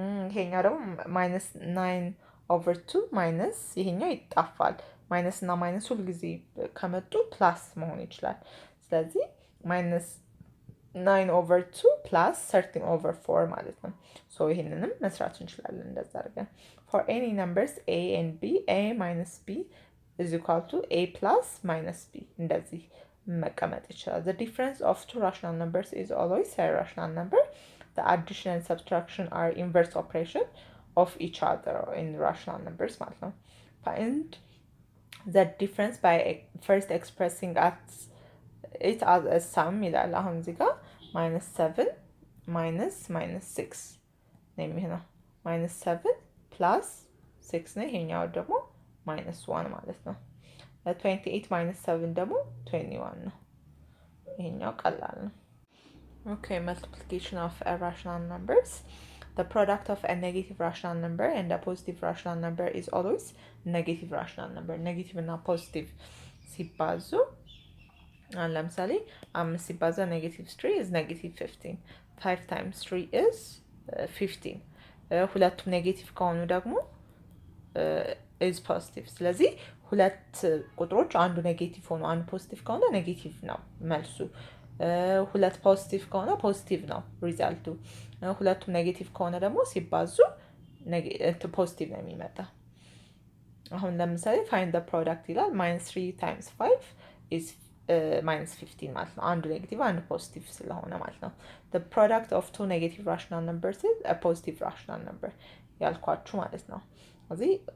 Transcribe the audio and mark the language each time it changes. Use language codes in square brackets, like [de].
[am] ይሄኛው ደግሞ -9/2 ማይነስ ይሄኛው ይጣፋል። ማይነስ እና ማይነስ ሁል ጊዜ ከመጡ ፕላስ መሆን ይችላል። ስለዚህ -9/2 plus 13/4 ማለት ነው። ይሄንንም መስራት እንችላለን እንደዛ አድርገን። [en] for any numbers a and b a minus b is equal to a plus minus b [am] እንደዚህ መቀመጥ ይችላል። [en] the difference of two rational numbers is always a rational number. the addition and subtraction are inverse operation of each other in rational numbers ማለት ነው። find the difference by first expressing it as a sum [am] ይላል። አሁን እዚህ ጋር -7 -6 ነው የሚሆነው። -7 plus 6 ነው። ይሄኛው ደግሞ -1 ማለት ነው። [en] 28 minus 7 ደግሞ 21 ነው። [am] ይሄኛው ቀላል ነው። [en] Okay, multiplication of rational numbers. The product of a negative rational number and a positive rational number is always negative rational number. Negative እና positive ሲባዙ ለምሳሌ 5 ሲባዛ negative 3 is negative 15. 5 times 3 is 15. [am] ሁለቱም ኔጌቲቭ ከሆኑ ደግሞ [en] is positive. [am] ስለዚህ ሁለት ቁጥሮች አንዱ ኔጌቲቭ ሆኖ አንዱ ፖዚቲቭ ከሆነ ኔጌቲቭ ነው መልሱ። ሁለት ፖዚቲቭ ከሆነ ፖዚቲቭ ነው ሪዛልቱ። ሁለቱም ኔጌቲቭ ከሆነ ደግሞ ሲባዙ ፖዚቲቭ ነው የሚመጣ። አሁን ለምሳሌ [en] ፋይንድ ዘ ፕሮዳክት [am] ይላል -3 times 5 is -15 ማለት ነው። አንዱ ኔጌቲቭ አንዱ ፖዚቲቭ ስለሆነ ማለት ነው። [en] the product of two negative rational numbers is a positive rational number [am] ያልኳችሁ ማለት ነው። እዚህ